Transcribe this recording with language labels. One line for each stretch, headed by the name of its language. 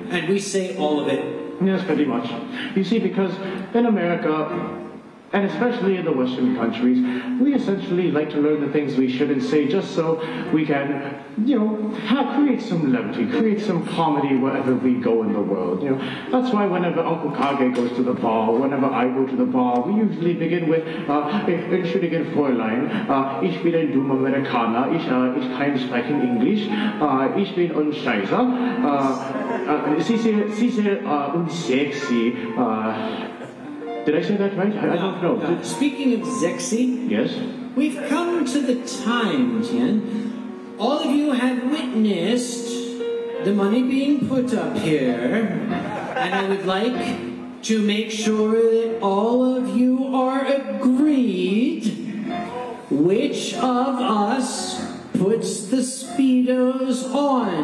English: And we say all of it. Yes, pretty much. You see, because in America, And especially in the Western countries, we essentially like to learn the things we shouldn't say just so we can, create some levity, create some comedy wherever we go in the world. That's why whenever Uncle Kage goes to the bar, whenever I go to the bar, we usually begin with,
German: Entschuldigen Fräulein, ich bin ein dummer Amerikaner, ich kann sprechen Englisch, ich bin ein Scheißer, Sie sind unsexy,
English: did I say that right? I don't know. Speaking of sexy, yes? We've come to the time, Tien. All of you have witnessed the money being put up here, and I would like to make sure that all of you are agreed which of us puts the Speedos on.